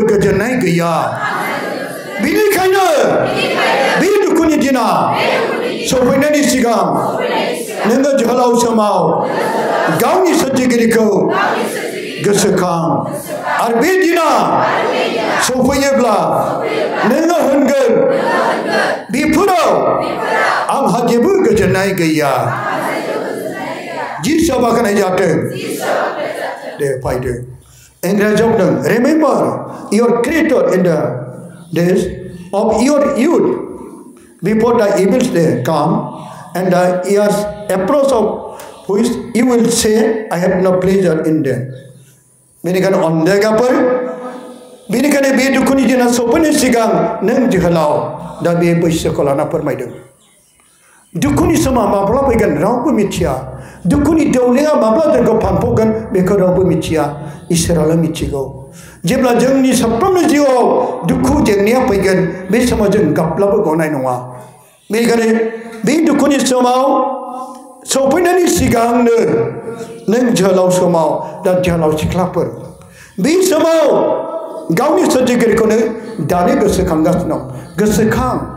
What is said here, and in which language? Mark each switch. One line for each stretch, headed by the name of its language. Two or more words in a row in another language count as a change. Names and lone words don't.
Bodo: गोजोननाय गैया बेनिखायनो बे दुखुनि दिना सफैनायनि सिगां नोङो जोहोलाव समाव गावनि सोरजिगिरिखौ गोसोखां आरो बे दिना सफैयोब्ला नोङो होनगोन बेफोराव आंहा जेबो गोजोननाय गैया जिसुआ बाख्नाय जाथों दे फायदो इंराजियाव
English: now remember your creator in the days of your youth before the evil day come and the years approach of which you will say I have no pleasure in them
Bodo: बेनिखायनो अनदायगाफोर बेनिखायनो बे दुखुनि दिना सफैनायनि सिगां नों जोहोलाव दा बे बैसोखौ लाना फोरमायदों दुखुनि समा माब्ला फैगोन रावबो मिथिया दुखुनि दौलेंआ माब्ला जोंखौ फानफबगोन बेखौ रावबो मिथिया इसोराल' मिथिगौ जेब्ला जोंनि साफ्रोमबो जिउआव दुखु जेंनाया फैगोन बे समाव जों गाबब्लाबो गनाय नङा बेनिखायनो बे दुखुनि समाव सफैनायनि सिगांनो नों जोहोलाव समाव दा जोहोलाव सिख्लाफोर बे समाव गावनि सोरजिगिरिखौनो दानो गोसोखांगासिनो दं गोसोखां